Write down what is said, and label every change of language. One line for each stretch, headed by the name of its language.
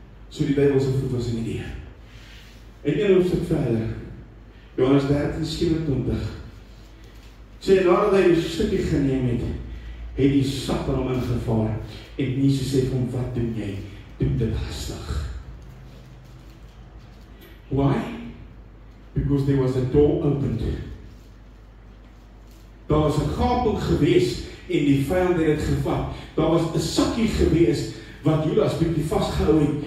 Afrikaans: So die Bybel se voet was in die deur. En een hoofstuk verder, Johannes 13:27, sê, nadat hy die stukkie geneem het, het die Satan hom ingevaar, en Jesus sê vir hom, wat doen jy? Doen dit hastig.
English: Why? Because there was a door opened.
Afrikaans: Daar was 'n gaping gewees, en die vyand het dit gevat. Daar was 'n sakkie gewees, wat Judas bietjie vasgehou het.